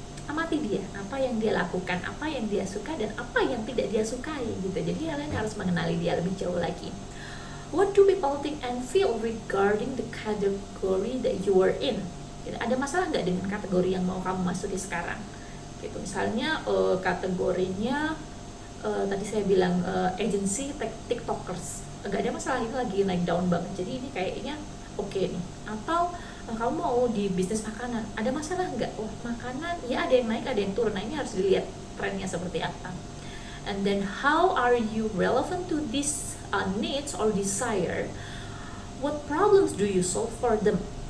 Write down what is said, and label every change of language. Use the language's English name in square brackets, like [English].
[Indonesian] Amati dia, apa yang dia lakukan, apa yang dia suka dan apa yang tidak dia sukai gitu. Jadi kalian harus mengenali dia lebih jauh lagi. [English] What do people think and feel regarding the category that you are in? [Indonesian] Gitu. Ada masalah nggak dengan kategori yang mau kamu masuki sekarang? Gitu. Misalnya kategorinya tadi saya bilang agency tiktokers, nggak ada masalah, itu lagi naik daun banget. Jadi ini kayaknya oke nih. Atau kamu mau di bisnis makanan, ada masalah nggak? Oh, makanan ya ada yang naik ada yang turun. Nah, ini harus dilihat trennya seperti apa. [English] And then how are you relevant to this needs or desire? What problems do you solve for them?